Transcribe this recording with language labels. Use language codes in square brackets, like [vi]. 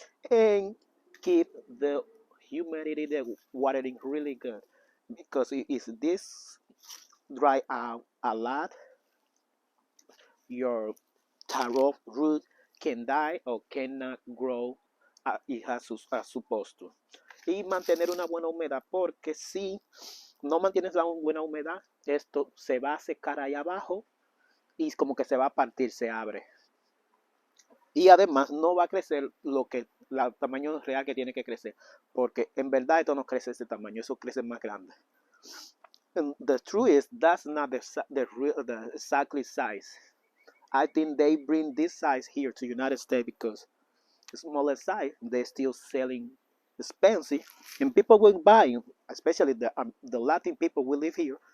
[en] And keep the humidity, the watering really good, because if this dry out a lot, your taro root can die or cannot grow as supposed to. [es] Y mantener una buena humedad, porque si no mantienes la buena humedad, esto se va a secar ahí abajo y como que se va a partir, se abre. Y además no va a crecer el tamaño real que tiene que crecer, porque en verdad esto no crece ese tamaño, eso crece más grande. [en] And the truth is, that's not the exactly size. I think they bring this size here to United States because the smaller size, they're still selling expensive, and people will buy, especially the Latin people we live here.